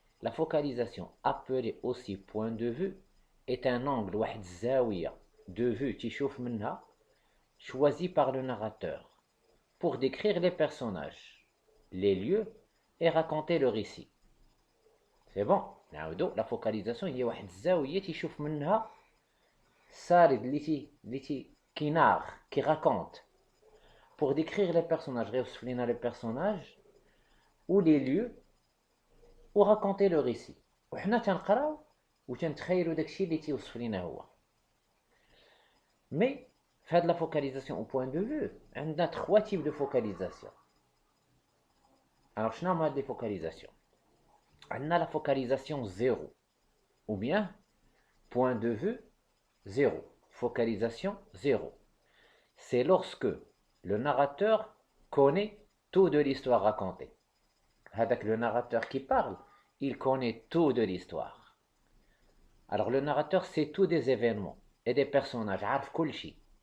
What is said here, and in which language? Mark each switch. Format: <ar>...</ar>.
<fr>La focalisation, appelée aussi point de vue, est un angle</fr> <ar>واحد الزاوية</ar> <fr>de vue</fr> <ar>تيشوف منها</ar> <fr>choisi par le narrateur pour décrire les personnages, les lieux et raconter le récit. C'est bon.</fr> <ar>نعاودو</ar> <fr>la focalisation</fr> <ar>هي واحد الزاوية تيشوف منها السارد اللي كينار</ar> <fr>qui raconte pour décrire les personnages</fr> <ar>غيوصف لنا</ar> <fr>les personnages ou les lieux</fr> <ar>وراكونتي لو ريسي وحنا تنقراو وتنتخيلوا داكشي اللي تيوصف لينا هو. مي في هاد لا فوكاليزاسيون او بوين دو فيو عندنا 3 تيب دو فوكاليزاسيون. الوغ شنو هما هاد لي فوكاليزاسيون؟ عندنا لا فوكاليزاسيون زيرو</ar> <fr>ou bien point de vue zéro. Focalisation zéro. C'est lorsque le narrateur connaît tout de l'histoire racontée. Avec le narrateur qui parle, il connaît tout de l'histoire. Alors le narrateur sait tout des événements et des personnages,</fr> <ar>عارف كل شيء.</ar>